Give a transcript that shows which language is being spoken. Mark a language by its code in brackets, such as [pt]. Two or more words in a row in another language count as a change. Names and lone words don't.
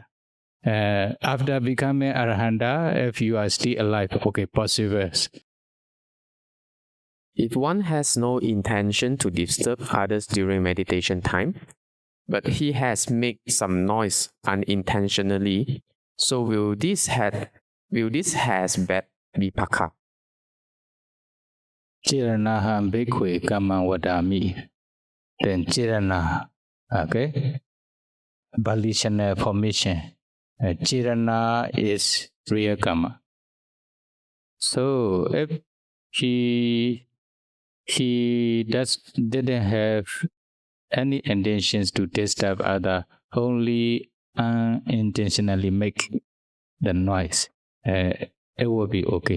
[en] After becoming arahanta, if you are still alive, okay, possible. If one has no intention to disturb others during meditation time, but he has made some noise unintentionally, so will this has bad vipaka? [pi] Chiranaham bhikkhu kamma vadami. [en] Then chirana, okay, volitional formation. Chirana is real karma. So if he didn't have any intentions to disturb other, only unintentionally make the noise, it will be okay.